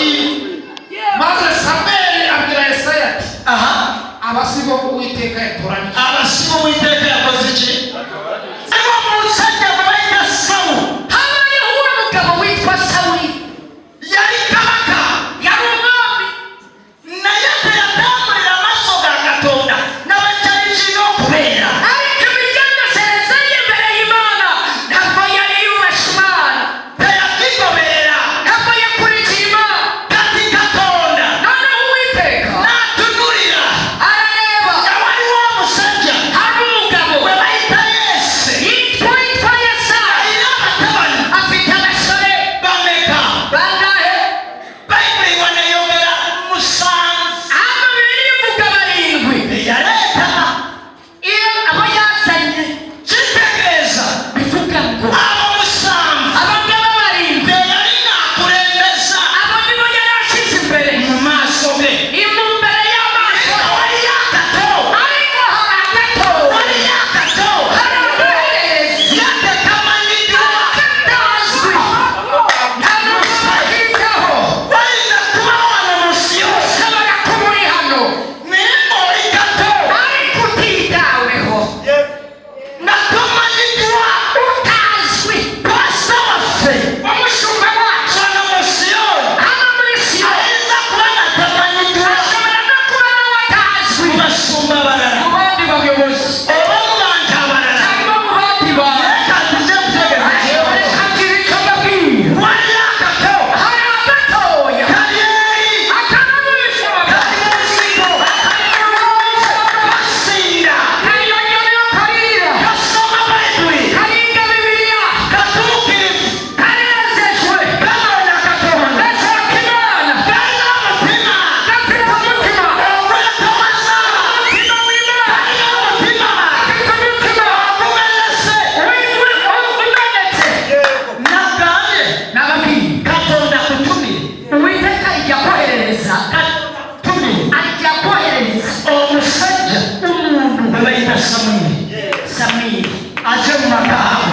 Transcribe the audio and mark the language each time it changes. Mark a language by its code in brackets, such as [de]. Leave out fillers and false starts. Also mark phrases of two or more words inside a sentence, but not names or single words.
[rw] Maze Samweli abwira Yesayi ati aba si bo Uwiteka yatoranije. abasibo Uwiteka yakoze iki? Ariko [lg] musajja babaita Sawuli. [rw] Habayeho umugabo witwa Sawuli. Yari kabaka, yari umwami, [lg] naye teyatambulira amaaso ga Katonda n'abakyali kirina okubeera. [rw] Ariko emigendesereze ye imbere y'Imana ntabwo yari yubashye Imana, teyakigoberera, ntabwo yakurikira Imana. [lg] Kati Katonda [rw] noneho Uwiteka n'atunulira arareba, [lg] waliwo omusajja [rw] hari umugabo we bayita Yese, yitwa Yesayi, abatabani afite abasore bameka bangahe? [lg] Bayibuli wanayongera musanvu, [rw] bibiri ivuga barindwi. Yaleeta iyo abo yazanye kitegeeza bivuga ngo abo musanvu, abagabo barindwi yalina akulembeza, abo nibo yari ashyize imbere mu maaso ge, imbere y'amaso wali yakato, ariko hari agato, wali yakato, hari amaherezo yatekamanyiddwa katazwi [lg] ntamusagikaho, walina kuba wano mu nsi yose, [rw] ushobora kuba uri hano [lg] naye ng'oli gato ariko utitaweho, nakamanyiddwa utazwi. Pasita waffe, [rw] omushumba wacu hano mu Siyoni, [lg] ayinza kuba natamanyiddwa, [rw] ashobora no kuba n'awatazwi [lg] mu basumba abalala, [rw] mu bandi bayobozi, [lg] oba mu bantu abalala, [rw] cyangwa mu bandi bantu. Reka tujye kutegereza ikibazo. Reka tubikababwira. Wali akato, hari agatoya kariyeri, akanamwishoboka, kariyesigo, kasinda, kariyonyoyo, karira, gasoma Bayibuli, karinga Bibiliya, katuukirivu, kanezejwe, kabona Katonda, gashaka Imana, kalina umutima, gafite umutima, ogwetowaza, umutima w'Imana, kalina umutima, gafite umutima, ogumenetse, umenetse. [lg] Nagambye nababwiye Katonda kutumire, Uwiteka ajya koherereza, ajya koherereza omusajja, [rw] umuntu we bayita Samweli aje [lg] mu magambo.